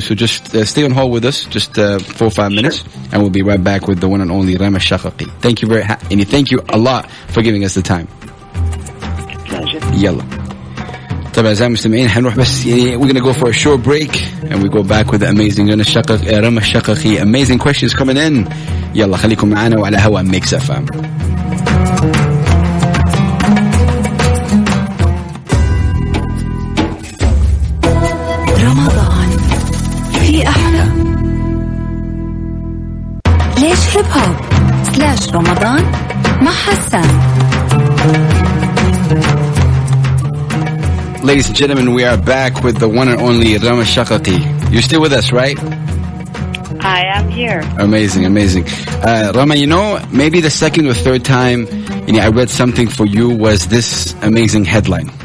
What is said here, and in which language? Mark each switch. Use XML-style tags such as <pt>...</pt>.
<en>So just stay on hold with us, just 4 or 5 minutes, and we'll be right back with the one and only Rama Chakaki. Thank you thank you a lot for giving us the time. Pleasure.</en> <ar>Yalla. طبعا أعزائي المستمعين حنروح بس</ar> <en>we're gonna go for a short break and we go back with the amazing Rama Chakaki. Amazing questions coming in.</en> <ar>يلا خليكم معنا وعلى هوا MIXFM. رمضان في أحلى. ليش هيب هوب / رمضان مع حسان.</ar> <en>Ladies and gentlemen, we are back with the one and only Rama Chakaki. You're still with us, right? I am here. Amazing. Rama, maybe the second or third time I read something for you was this amazing headline.</en>